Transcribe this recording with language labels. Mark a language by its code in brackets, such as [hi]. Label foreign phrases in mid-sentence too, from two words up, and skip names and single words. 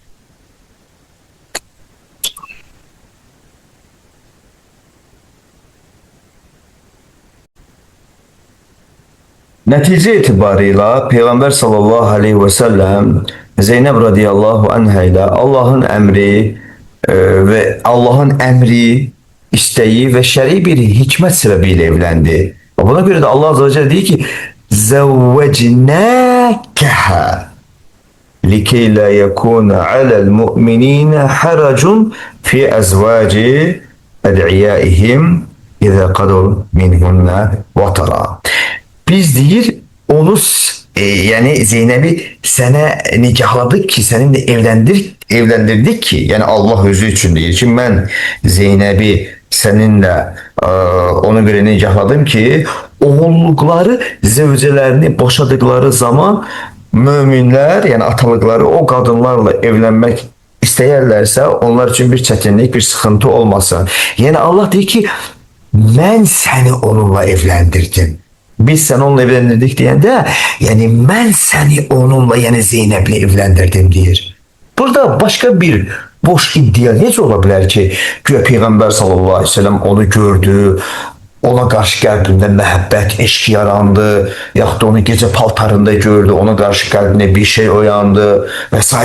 [az] Nəticə etibarıyla Peyğəmbər [ar] صلى الله عليه وسلم [az] Zeynəb [ar] رضي الله عنها [az] ilə Allahın əmri və Allahın əmri, istəyi və şəri bir hikmət səbəbiyle evləndi. Buna görə də Allah [ar] عز وجل [az] deyir ki, [ar] زوجناكها لكي لا يكون على المؤمنين حرج في أزواج أدعيائهم إذا قضوا منهن وطرا. [az] Biz deyir, onu yani Zeynep'i sənə nikahladık ki, seninle evlendirdik ki, yani Allah özü üçün deyir ki, mən Zeynep'i seninle ona göre nikahladım ki, oğulluqları zevcələrini boşadıkları zaman müminlər, yani atalıkları o kadınlarla evlenmek istəyərlərsə, onlar üçün bir çətinlik, bir sıxıntı olmasın. Yani Allah deyir ki, mən səni onunla evlendirdim. Biz seni onunla evlendirdik deyəndə, yəni mən səni onunla, yəni Zeynep'le evlendirdim deyir. Burada başka bir boş iddia necə ola bilər ki, güya Peyğəmbər [ar] صلى الله عليه وسلم [az] onu gördü, ona qarşı qəlbində məhəbbət, eşq yarandı, yaxud da onu gecə paltarında gördü, ona qarşı qəlbində bir şey oyandı və s.